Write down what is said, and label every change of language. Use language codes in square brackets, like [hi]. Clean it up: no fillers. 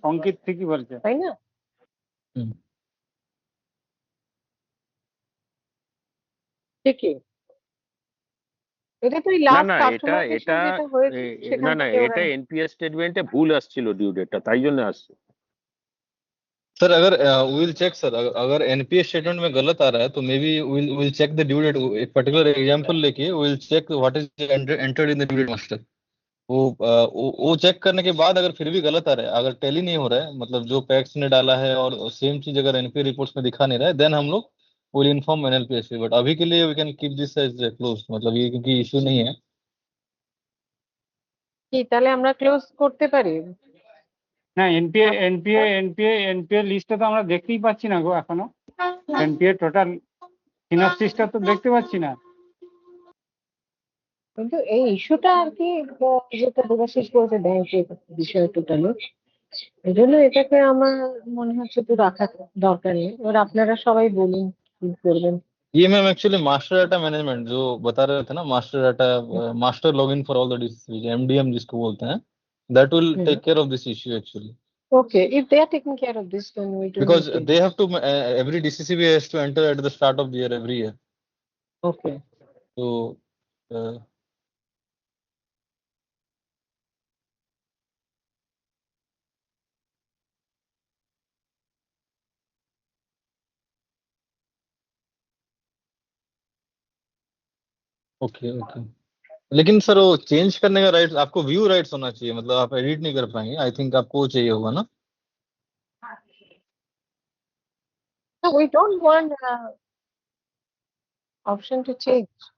[bn] অঙ্কিত ঠিকই বলছে, তাই না? ঠিকই। এটা তো লাস্ট কাস্টমাইজেশন যেটা হয়েছে সেখান থেকে এটা এনপিএস স্টেটমেন্টে ভুল আসছিল ডিউ ডেটটা, তাই জন্য আসছে। [hi] सर अगर [en] we'll check, [hi] सर अगर एनपीएस स्टेटमेंट में गलत आ रहा है तो [en] Maybe we'll check the due date. एक particular example लेके we'll check what is entered in the due date master. [hi] वो चेक करने के बाद अगर फिर भी गलत आ रहा है, अगर टैली नहीं हो रहा है, मतलब जो पैक्स ने डाला है और सेम चीज अगर एनपीए रिपोर्ट्स में दिखा नहीं रहा है, [en] then [hi] हम लोग [en] will inform [hi] एनएलपीएस। [en] but [hi] अभी के लिए [en] we can keep this as close, [hi] मतलब ये क्योंकि [en] issue [hi] नहीं है। [bn] কি তাহলে আমরা ক্লোজ করতে পারি? না, এনপিএ লিস্টটা তো আমরা দেখতেই পাচ্ছি না গো এখনো। এনপিএ টোটাল সিনাপসিসটা তো দেখতে পাচ্ছি না। কিন্তু এই ইস্যুটা আর কি যেটা দেবাশিস বলছে ব্যাংকের বিষয় টোটালি, এই জন্য এটাকে আমার মনে হচ্ছে একটু রাখা দরকার নেই। এবার আপনারা সবাই বলুন কি করবেন। [hi] ये ma'am [en] actually master data management [hi] जो बता रहे थे ना, [en] master data master login for all the DCs, MDM [hi] जिसको बोलते हैं, [en] That will take care of this issue actually, Okay, if they are taking care of this, then we don't because need to. they have to every DCCB has to enter at the start of the year every year. Okay. [hi] So uh, okay okay, लेकिन sir वो change करने का right आपको view rights होना चाहिए, मतलब आप edit नहीं कर पाएंगे, [en] I think [hi] आपको वो चाहिए होगा ना। [en] No, we don't want option to change.